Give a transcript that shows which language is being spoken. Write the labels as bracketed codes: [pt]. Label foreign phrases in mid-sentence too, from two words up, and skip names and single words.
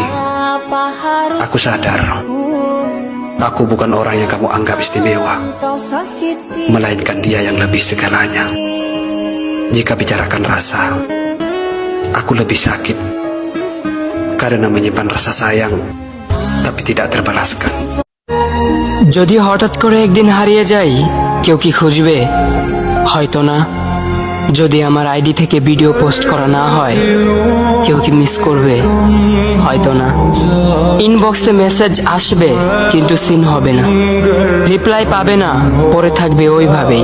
[id] Aku sadar, aku bukan orang yang kamu anggap istimewa, melainkan dia yang lebih segalanya. Jika bicarakan rasa, aku lebih sakit karena menyimpan rasa sayang tapi tidak terbalaskan। [bn] যদি হঠাৎ করে একদিন হারিয়ে যাই, কেউ কি খুঁজবে? হয়তো না। যদি আমার আইডি থেকে ভিডিও পোস্ট করা না হয়, কেউ কি মিস করবে? হয়তো না। ইনবক্সে মেসেজ আসবে কিন্তু সিন হবে না, রিপ্লাই পাবে না, পড়ে থাকবে ওইভাবেই।